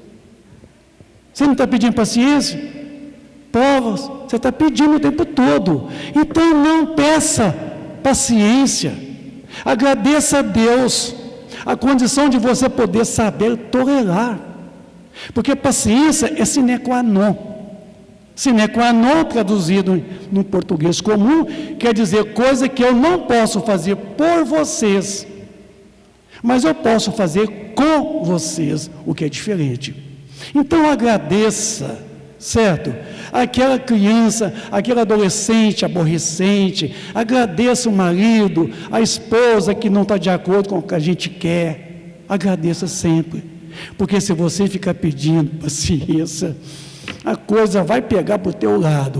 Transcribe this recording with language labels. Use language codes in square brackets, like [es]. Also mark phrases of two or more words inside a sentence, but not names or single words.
[pt] Você não está pedindo paciência? Provas, você está pedindo o tempo todo. Então não peça paciência. Agradeça a Deus a condição de você poder saber tolerar. Porque paciência é [la] sine qua non. Sine qua non, [pt] traduzido no português comum, quer dizer coisa que eu não posso fazer por vocês, mas eu posso fazer com vocês, o que é diferente. Então agradeça, certo? Aquela criança, aquele adolescente aborrecente, agradeça o marido, a esposa que não está de acordo com o que a gente quer, agradeça sempre, porque se você ficar pedindo paciência, a coisa vai pegar para o teu lado.